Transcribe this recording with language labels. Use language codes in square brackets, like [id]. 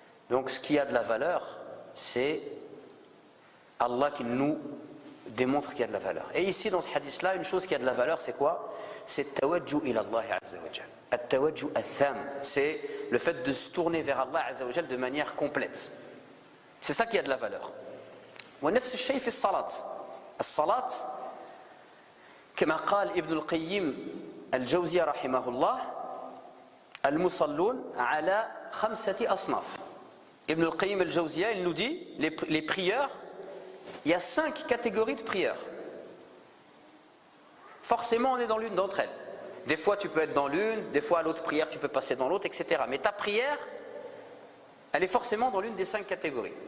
[fr] Donc ce qui a de la valeur, c'est Allah qui nous démontre qu'il y a de la valeur. Et ici dans ce hadith-là, une chose qui a de la valeur, c'est quoi? C'est [ar] tawajju ila Allah [fr] azza wa jal. At-tawajju ath-tham, c'est le fait de se tourner vers Allah azza wa jal de manière complète. C'est ça qui a de la valeur. [ar] ونفس الشيء في الصلاة. الصلاة كما قال ابن القيم الجوزية رحمه الله المصلون على 5 أصناف. [fr] Ibn al-Qayyim al-Jawziyya, il nous dit, les prieurs, il y a 5 catégories de prières. Forcément, on est dans l'une d'entre elles. Des fois, tu peux être dans l'une, des fois, à l'autre prière, tu peux passer dans l'autre, etc. Mais ta prière, elle est forcément dans l'une des 5 catégories.